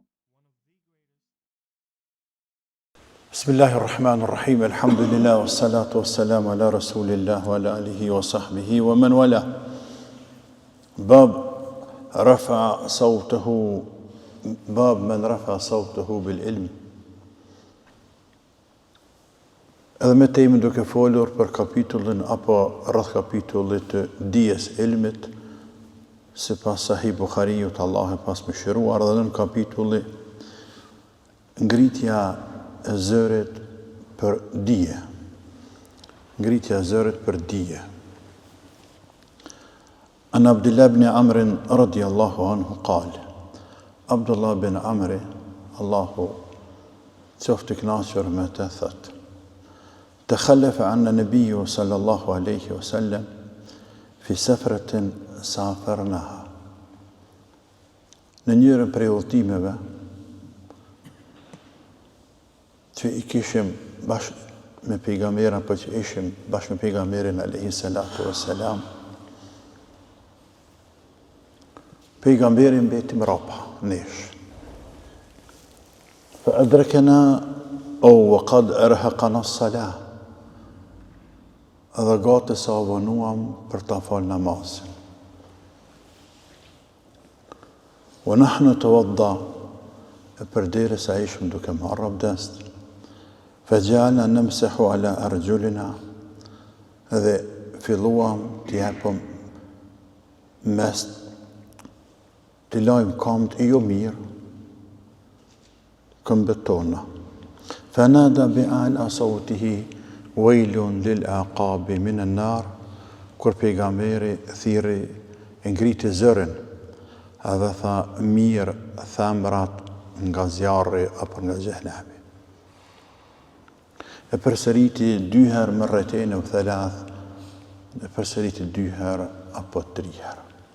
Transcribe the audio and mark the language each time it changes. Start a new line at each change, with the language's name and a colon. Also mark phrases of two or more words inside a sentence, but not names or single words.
Arabic: بسم الله الرحمن الرحيم. الحمد لله والصلاة والسلام على رسول الله وعلى آله وصحبه ومن والاه. باب من رفع صوته بالعلم.
Albanian: Edhe me temën duke folur për kapitullin apo rreth kapitullit të dijes ilmit, sipas Sahih Buhariut, Allah e pas mëshiruar, dhe në kapitulli ngritja e zërit për dije. Ngritja e zërit për dije.
Arabic: عن عبد الله بن عمرو رضي الله عنه قال.
Albanian: Abdullah ibn Amr, Allahu qoftë i kënaqur me të, thot:
Arabic: تخلف عنا النبي صلى الله عليه وسلم في سفرة سافرناها.
Albanian: Në njërën prej udhëtimeve që i kishim bashkë me pejgamberin, apo që ishim bashkë me pejgamberin
Arabic: عليه الصلاة والسلام,
Albanian: pejgamberin mbeti mrapa nesh.
Arabic: فأدركنا وقد أرهقنا الصلاة.
Albanian: Edhe gati sa vonuam për ta fal namazin.
Arabic: ونحن توضأ,
Albanian: e përderisa ishim duke marrë abdest.
Arabic: فجعلنا نمسح على أرجلنا,
Albanian: edhe filluam t'i japim mes, t'i lajm këmbët jo mirë, këmbët tona.
Arabic: فنادى بأعلى صوته ويل للأعقاب من النار,
Albanian: kur pejgamberi thirri e ngriti zërin, edhe tha: mirë thamrat nga zjarri apo nga xhehenemi. E përsëriti 2 herë
Arabic: مرتين أو ثلاث,
Albanian: e përsëriti 2 herë apo 3 herë.